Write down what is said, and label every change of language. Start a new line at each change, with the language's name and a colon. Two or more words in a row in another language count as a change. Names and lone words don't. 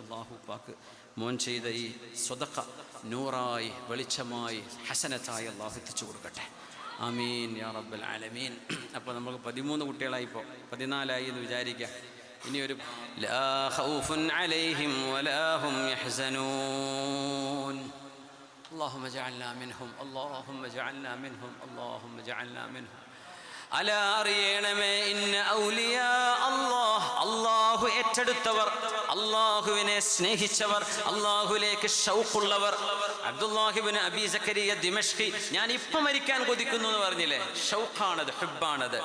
Malayalam: അല്ലാഹു ഉപ്പാക്ക് മോൻ ചെയ്ത ഈ സ്വദഖ നൂറായി, വെളിച്ചമായി, ഹസനത്തായി അല്ലാഹു എത്തിച്ചു കൊടുക്കട്ടെ.
Arabic: آمين يا رب العالمين.
Malayalam: അപ്പോൾ നമുക്ക് 13 കുട്ടികളായി, ഇപ്പോൾ 14 എന്ന് വിചാരിക്കുക.
Arabic: ഇനിയൊരു لا خوف عليهم ولا هم يحزنون. اللهم اجعلنا منهم اللهم اجعلنا منهم اللهم اجعلنا منهم.
Malayalam: അലാ അറിയണമേ,
Arabic: إن أولياء الله,
Malayalam: അല്ലാഹു ഏറ്റെടുത്തവർ, അല്ലാഹുവിനെ സ്നേഹിച്ചവർ, അല്ലാഹുവിലേക്ക് ഷൗഖുള്ളവർ. അബ്ദുല്ലാഹ് ഇബ്നു അബീ സക്കരിയ ദിമഷ്കി, ഞാൻ ഇപ്പം മരിക്കാൻ കൊതിക്കുന്നു എന്ന് പറഞ്ഞില്ലേ? ഷൗഖാണത്, ഹുബ്ബാണത്.